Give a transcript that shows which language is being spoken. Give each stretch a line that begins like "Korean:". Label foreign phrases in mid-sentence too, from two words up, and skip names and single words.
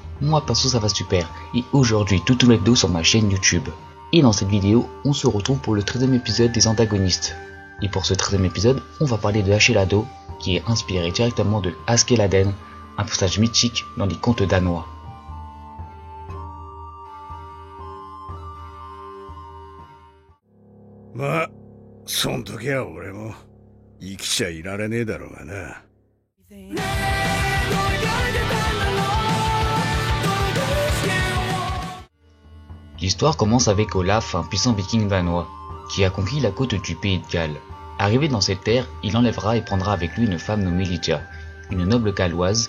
French: Moi perso ça va super. Et aujourd'hui, tout nouvelle vidéo sur ma chaîne YouTube. Et dans cette vidéo, on se retrouve pour le 13e épisode des antagonistes. Et pour ce 13e épisode, on va parler de Hachelado, qui est inspiré directement de Askeladen, un personnage mythique dans les contes danois.
Japanese: まあ、そん時は俺も生きちゃいられねえだろうがな。
French: L'histoire commence avec Olaf, un puissant viking danois, qui a conquis la côte du pays de Galles. Arrivé dans cette terre, il enlèvera et prendra avec lui une femme nommée Lydia, une noble galloise.